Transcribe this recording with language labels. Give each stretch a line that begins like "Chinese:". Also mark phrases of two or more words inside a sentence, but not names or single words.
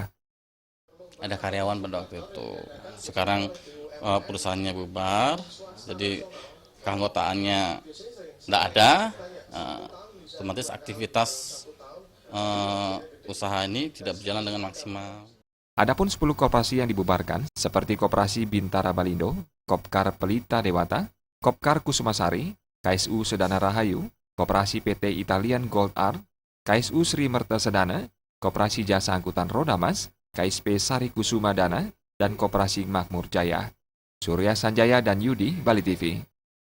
Indonesian: Ada karyawan pada waktu itu. Sekarang perusahaannya bubar, jadi keanggotaannya tidak ada, otomatis aktivitas usaha ini tidak berjalan dengan maksimal. Adapun 10 koperasi yang dibubarkan, seperti Koperasi Bintara Balindo, Kopkar Pelita Dewata, Kopkar Kusumasari, KSU Sedana Rahayu, Koperasi PT Italian Gold Art, KSU Sri Merta Sedana, Koperasi Jasa Angkutan Roda Mas, KSP Sari Kusuma Dana, dan Koperasi Makmur Jaya. Surya Sanjaya dan Yudi, Bali TV.